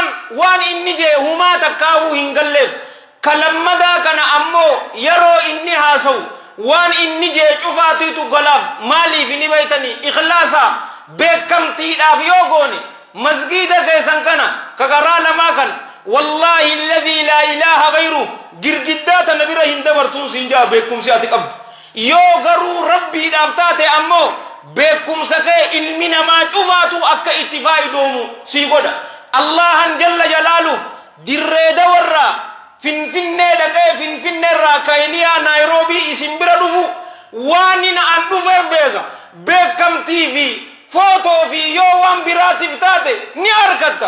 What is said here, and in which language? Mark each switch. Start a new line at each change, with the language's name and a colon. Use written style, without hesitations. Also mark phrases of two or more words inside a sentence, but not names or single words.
Oromo: waan inni jee humaa takkaahuu hin galleef kalammadaa kana ammoo yeroo inni haasawu waan inni jee cufaatiitu galaaf maaliif ni beeytanii ikhlaasa beekamtiidhaaf yoo goone masgiida keessan kana kakaraa lamaa kan
Arabic: والله الذي لا إله غيره
Oromo: girgiddaata nabira hin dabartuun sinjaa beekumsi ati qabdu yoo garuu rabbiidhaaf taate ammoo beekumsa kee ilmi namaa cufaatu akka itti faayidoomu sii godha. Allahan jalla jalaalu dirree dawarraa finfinnee dhaqee finfinneerraa Keeniyaa Naayiroobii isin bira dhufu waan inni an dhufee beeka beekamtii fi footoo fi yoo waan biraatiif taate ni argatta.